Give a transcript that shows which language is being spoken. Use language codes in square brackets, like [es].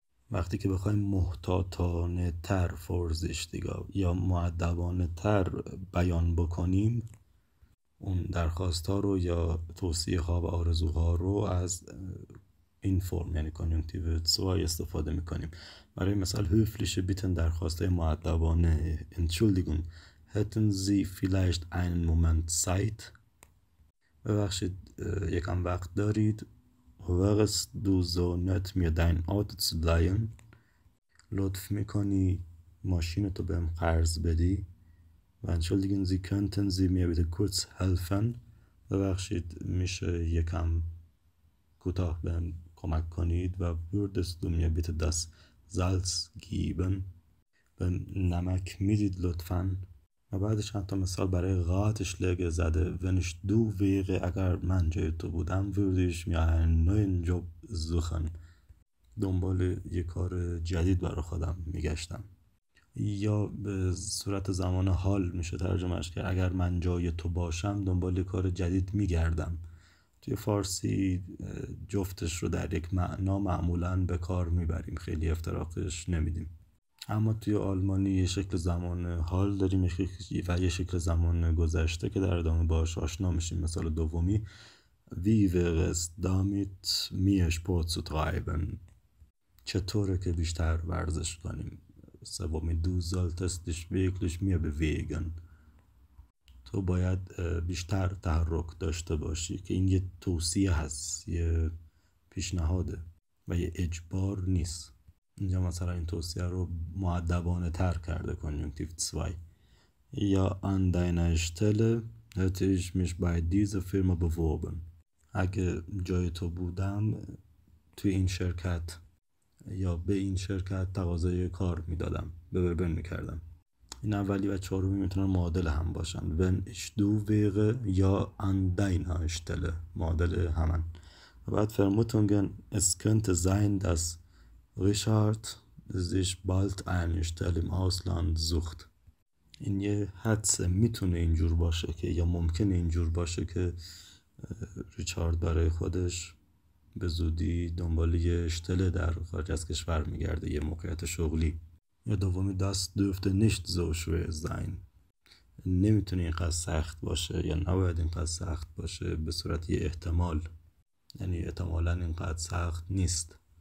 [fa] وقتی که بخوایم محتاطانه تر vorsichtiger یا مؤدبانه تر بیان بکنیم، اون درخواست ها رو یا توصیه ها و آرزوها رو از این فرم یعنی کنیونکتیو 2 استفاده میکنیم. [de] برای مثال höfliche Bitten [fa] درخواست مؤدبانه [de] Entschuldigung hätten Sie vielleicht einen Moment Zeit [fa] ببخشید یکم وقت دارید. [de] wärst du so nett mir dein Auto zu leihen [fa] لطف میکنی ماشینتو بهم قرض بدی. [de] و Entschuldigen Sie könnten Sie mir bitte kurz helfen [fa] ببخشید میشه یکم کوتاه بهم کمک کنید. [de] و würdest du mir bitte das Salz geben [fa] به نمک میدید لطفاً. و بعدش چند تا مثال برای Ratschläge زده. [de] wenn ich du wäre [fa] اگر من جای تو بودم [de] würde ich mir einen neuen Job suchen [fa] دنبال یه کار جدید برای خودم میگشتم. یا به صورت زمان حال میشه ترجمهش کرد اگر من جای تو باشم دنبال یه کار جدید میگردم. توی فارسی جفتش رو در یک معنا معمولاً به کار میبریم، خیلی افتراقش نمیدیم. اما توی آلمانی یه شکل زمان حال داریم و یه شکل زمان گذشته که در ادامه باهاش آشنا میشیم. مثال دومی [de] Wie wäre es damit mehr Sport zu treiben [fa] چطوره که بیشتر ورزش کنیم. سومی [de] Du solltest dich wirklich mehr bewegen [fa] تو باید بیشتر تحرک داشته باشی که این یه توصیه هست، یه پیشنهاده و یه اجبار نیست. اینجا مثلا این توصیه رو مؤدبانه تر کرده کنیونکتیو 2. یا [de] an deiner Stelle hätte ich mich bei dieser Firma beworben [fa] اگه جای تو بودم توی این شرکت یا به این شرکت تقاضای کار میدادم، ببربن میکردم. این اولی و چهارمی میتونن معادل هم باشن. [de] wenn ich du wäre [fa] یا [de] an deiner Stelle [fa] معادل همن. [de] و بعد Vermutungen es könnte sein dass Richard sich bald eine Stelle im Ausland sucht [fa] این یه حدس میتونه اینجور باشه که یا ممکنه اینجور باشه که ریچارد برای خودش به زودی دنبال یه اشتله در خارج از کشور میگرده، یه موقعیت شغلی. یا دومی [de] das dürfte nicht so schwer sein، [fa] نمیتونه اینقدر سخت باشه یا نباید اینقدر سخت باشه، به صورت یه احتمال، یعنی احتمالاً اینقدر سخت نیست.